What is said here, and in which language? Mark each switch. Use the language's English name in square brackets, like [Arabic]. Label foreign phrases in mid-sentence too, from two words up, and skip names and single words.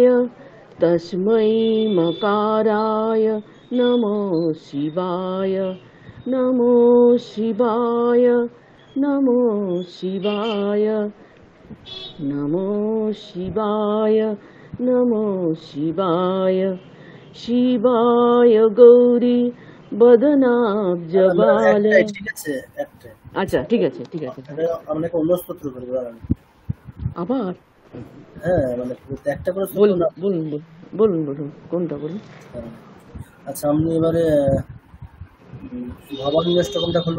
[Sanskrit] तस्मै मकाराय नमो शिवाय नमो शिवाय नमो शिवाय नमो शिवाय नमो शिवाय शिवाय गौरी বদনাব্জবাল। [Bangla] ঠিক আছে একটা। আচ্ছা ঠিক আছে ঠিক আছে। আপনাকে অন্য স্তোত্র করবো আবার? হ্যাঁ মানে একটা করে বলুন বলুন বলুন বলুন কোনটা বলুন। আচ্ছা আপনি এবারে ভবানী অষ্টকমটা খুলুন।